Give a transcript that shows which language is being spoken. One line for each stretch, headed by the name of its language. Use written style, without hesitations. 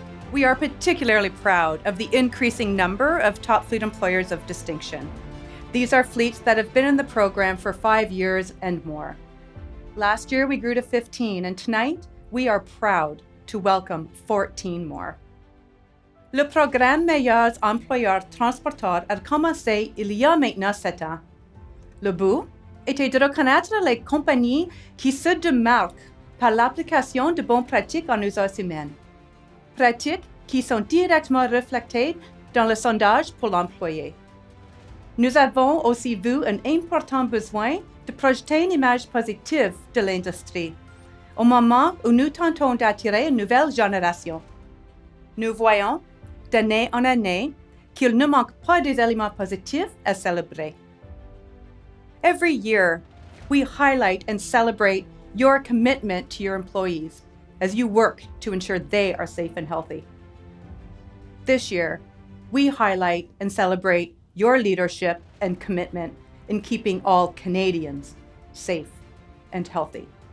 English: We are particularly proud of the increasing number of top fleet employers of distinction. These are fleets that have been in the program for 5 years and more. Last year, we grew to 15, and tonight, we are proud to welcome 14 more.
French: Le programme Meilleurs Employeurs Transporteurs a commencé il y a maintenant 7 ans. Le but était de reconnaître les compagnies qui se démarquent par l'application de bonnes pratiques en ressources humaines. Pratiques qui sont directement reflétées dans le sondage pour l'employé. Nous avons aussi vu un important besoin de projeter une image positive de l'industrie, au moment où nous tentons d'attirer une nouvelle génération. Nous voyons, d'année en année, qu'il ne manque pas des éléments positifs à célébrer.
English: Every year, we highlight and celebrate your commitment to your employees as you work to ensure they are safe and healthy. This year, we highlight and celebrate your leadership and commitment in keeping all Canadians safe and healthy.